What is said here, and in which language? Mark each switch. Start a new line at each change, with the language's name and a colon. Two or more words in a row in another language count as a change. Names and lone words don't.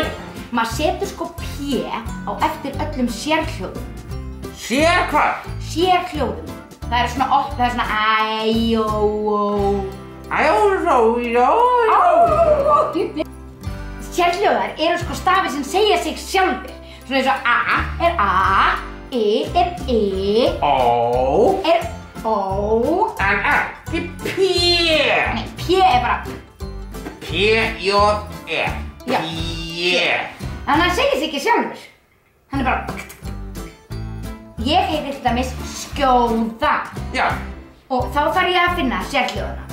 Icelandic: Maður setur sko P á eftir öllum sérhljóðum. Sér hvað? Sérhljóðum. Það er svona æ, ó. Sérhljóðar eru sko stafir sem segja sig sjálfir. Svona eins og A er A, I er I, Ó er Ó. En ekki P. Nei, P er bara P-J-E. Já. P. Þannig að hann segir sig ekki sjálfur. Hann er bara Ég heiti til dæmis Skjóða. Já. Og þá þarf ég að finna sérhljóðana.